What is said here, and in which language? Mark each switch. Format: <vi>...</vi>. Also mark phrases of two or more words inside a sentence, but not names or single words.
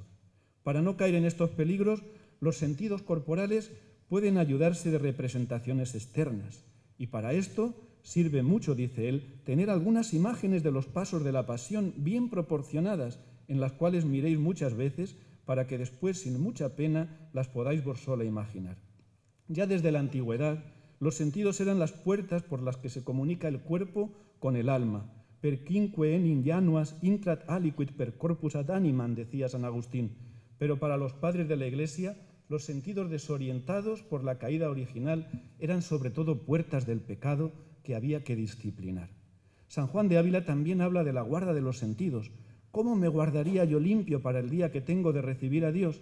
<es>Para no caer en estos peligros, los sentidos corporales pueden ayudarse de representaciones externas, y para esto sirve mucho, dice él, tener algunas imágenes de los pasos de la pasión bien proporcionadas, en las cuales miréis muchas veces, para que después, sin mucha pena, las podáis vos sola imaginar. Ya desde la antigüedad, los sentidos eran las puertas por las que se comunica el cuerpo con el alma.</es> <la>Per quinque enim januas intrat aliquid per corpus ad animam,</la> <es>decía San Agustín. Pero para los padres de la Iglesia, Los sentidos desorientados por la caída original eran sobre todo puertas del pecado que había que disciplinar. San Juan de Ávila también habla de la guarda de los sentidos. ¿Cómo me guardaría yo limpio para el día que tengo de recibir a Dios?</es>